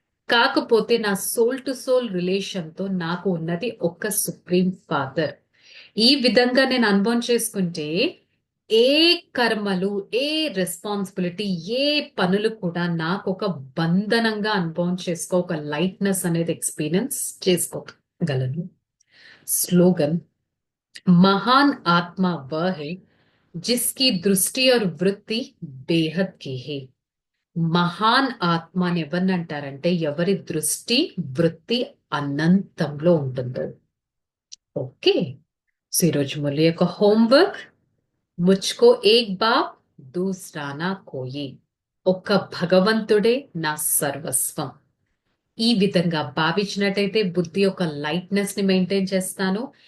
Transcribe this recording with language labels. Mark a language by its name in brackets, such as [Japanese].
[Telugu] కాకపోతే నా soul to soul relation తో నాకు ఉన్నది ఒక్క సుప్రీం ఫాదర్. ఈ విధంగా నేను అనుభవం చేసుకుంటే ఏ కర్మలు, ఏ రెస్పాన్సిబిలిటీ, ఏ పనులు కూడా నాకు ఒక బంధనంగా అనుభవం ఒక లైట్నెస్ అనేది ఎక్స్పీరియన్స్ చేసుకోగలను. [Hindi] స్లోగన్, మహాన్ ఆత్మ వह है जिसकी दृष्टि और वृत्ति बेहद की है. [Telugu] మహాన్ ఆత్మ అని ఎవరిని అంటారంటే ఎవరి దృష్టి, వృత్తి అనంతంలో ఉంటుందో. ఓకే, సో ఈరోజు మురళి యొక్క హోంవర్క్, [Hindi] ముచ్కో ఏక్ బాప్ దూసరా నా కోయి. [Telugu] ఒక్క భగవంతుడే నా సర్వస్వం. ఈ విధంగా భావించినట్టయితే బుద్ధి యొక్క లైట్నెస్ ని మెయింటైన్ చేస్తాను.